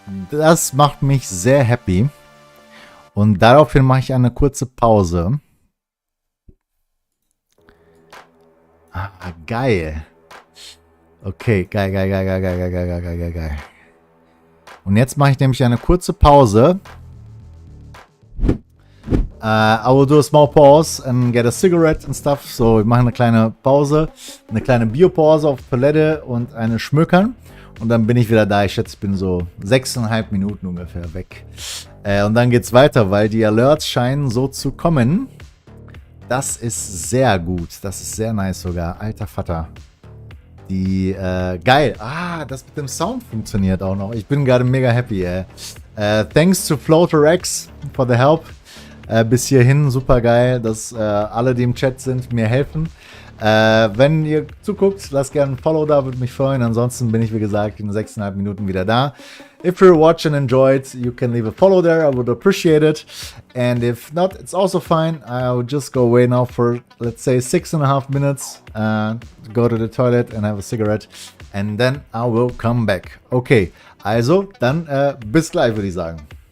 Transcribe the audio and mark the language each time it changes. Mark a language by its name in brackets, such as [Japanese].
[German] Das macht mich sehr happy. Und daraufhin mache ich eine kurze Pause. Ah, geil. Okay, geil. Und jetzt mache ich nämlich eine kurze Pause. [English] I will do a small pause and get a cigarette and stuff. [German] So, wir machen eine kleine Pause. Eine kleine Biopause auf Toilette und eine Schmökern. Und dann bin ich wieder da. Ich schätze, ich bin so 6,5 Minuten ungefähr weg. Und dann geht's weiter, weil die Alerts scheinen so zu kommen. Das ist sehr gut. Das ist sehr nice sogar. Alter Vater. Geil. Ah, das mit dem Sound funktioniert auch noch. Ich bin gerade mega happy. [English] Thanks to FloaterX for the help. [German] Bis hierhin super geil, dass alle, die im Chat sind, mir helfen. Wenn ihr zuguckt, lasst gerne ein Follow da, würde mich freuen. Ansonsten bin ich, wie gesagt, in 6,5 Minuten wieder da. [English] If you're watching and enjoyed, you can leave a follow there. I would appreciate it. And if not, it's also fine. I will just go away now for, let's say, 6,5 minutes. Go to the toilet and have a cigarette. And then I will come back. [German] Okay, also, dann bis gleich, würde ich sagen.